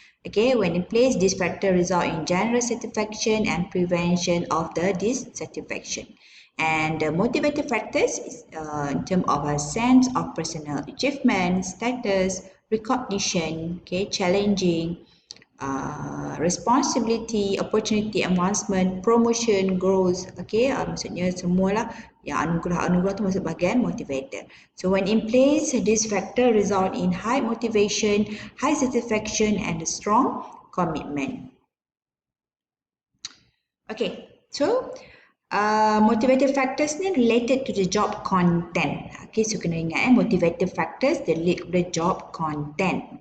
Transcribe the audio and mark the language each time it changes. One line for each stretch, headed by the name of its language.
English: Okay, when in place, these factors result in general satisfaction and prevention of the dissatisfaction. And the motivator factors is in terms of a sense of personal achievement, status, recognition, okay, challenging, responsibility, opportunity, advancement, promotion, growth.
Malay: Okay, maksudnya semualah yang anugerah-anugerah tu masuk bahagian motivator.
English: So when in place, this factor result in high motivation, high satisfaction and a strong commitment. Okay, so motivator factors ni related to the job content. Okay, so
Malay: kena ingat
English: motivator factors they relate to the job content.